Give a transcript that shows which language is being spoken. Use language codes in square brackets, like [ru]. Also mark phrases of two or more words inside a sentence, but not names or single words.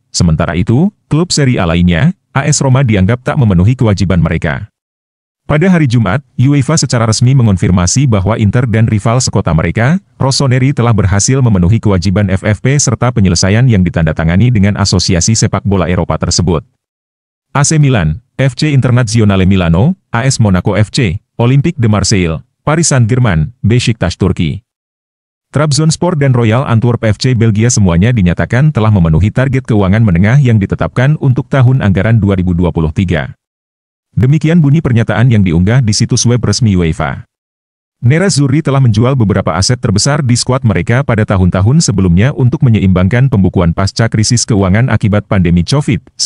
[id] Sementara itu, klub Serie A lainnya, AS Roma dianggap tak memenuhi kewajiban mereka. Pada hari Jumat, UEFA secara resmi mengonfirmasi bahwa Inter dan rival sekota mereka, Rossoneri telah berhasil memenuhi kewajiban FFP serta penyelesaian yang ditandatangani dengan Asosiasi Sepak Bola Eropa tersebut. AC Milan, FC Internazionale Milano, AS Monaco FC, Olympique de Marseille, Paris Saint-Germain, Beşiktaş Turki, Trabzonspor dan Royal Antwerp FC Belgia semuanya dinyatakan telah memenuhi target keuangan menengah yang ditetapkan untuk tahun anggaran 2023. Demikian bunyi pernyataan yang diunggah di situs web resmi UEFA. Nerazzurri telah menjual beberapa aset terbesar di skuad mereka pada tahun-tahun sebelumnya untuk menyeimbangkan pembukuan pasca krisis keuangan akibat pandemi COVID-19.